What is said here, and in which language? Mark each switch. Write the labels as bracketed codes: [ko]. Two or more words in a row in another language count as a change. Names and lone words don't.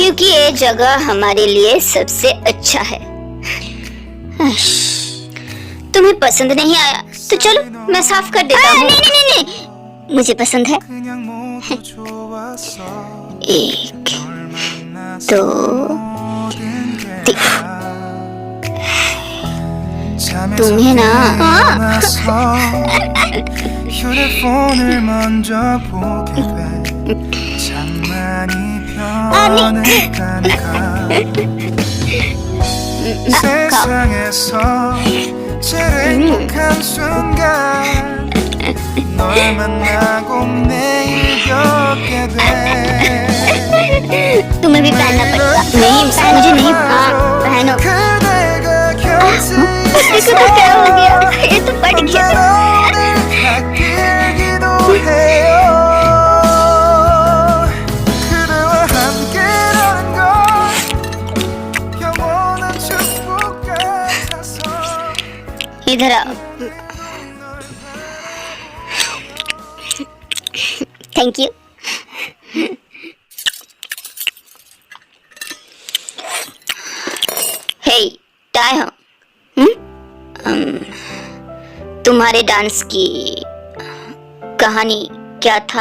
[hi] क्योंकि ये जगह हमारे लिए सबसे अच्छा है। तुम्हें पसंद नहीं आया तो चलो मैं साफ कर देता हूँ। नहीं, मुझे पसंद है। [ko] 그냥 모두 좋았어 1, 만났어 2, 모든 게 잠에서 [hi] तुम्हें ना [ko] 깨어나서 휴대폰을 먼저 보게 돼 참 많이 변했다니까 세상에서 제일 행복한 순간 널 만나고 매일 겪게 돼 [hi] तुम्हें भी पहनना पड़ेगा। नहीं मुझे नहीं। हाँ पहनो। [ko] 그대가 곁에 [hi] देखो तो क्या हो गया, ये तो फट गया। [ko] 바뀌기도 해요 그대와 함께라는 건 영원한 축복 같아서 [hi] इधर आओ। [en] thank you. [hi] हे टाई हो। तुम्हारे डांस की कहानी क्या था?